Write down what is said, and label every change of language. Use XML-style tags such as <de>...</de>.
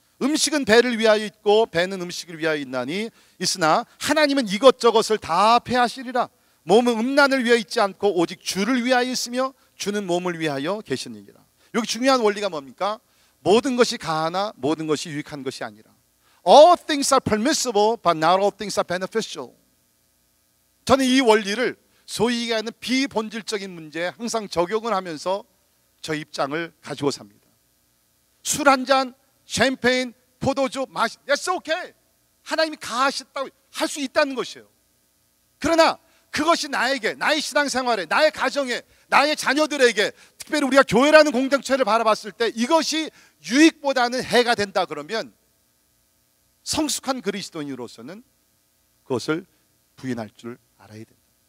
<ko>음식은 배를 위하여 있고 배는 음식을 위하여 있나니 있으나 하나님은 이것저것을 다 폐하시리라. 몸은 음란을 위하여 있지 않고 오직 주를 위하여 있으며 주는 몸을 위하여 계시느니라. 여기 중요한 원리가 뭡니까? 모든 것이 가하나 모든 것이 유익한 것이 아니라.</ko> <en>All things are permissible, but not all things are beneficial.</en> <ko>저는 이 원리를 소위 얘기하는 비본질적인 문제에 항상 적용을 하면서 저 입장을 가지고 삽니다. 술 한 잔, 샴페인, 포도주 마시,</ko> <en>That's okay.</en> <ko>하나님이 가하셨다고 할 수 있다는 것이에요. 그러나 그것이 나에게, 나의 신앙생활에, 나의 가정에, 나의 자녀들에게, 특별히 우리가 교회라는 공동체를 바라봤을 때 이것이 유익보다는 해가 된다 그러면 성숙한 그리스도인으로서는 그것을 부인할 줄 알아야 된다.</ko>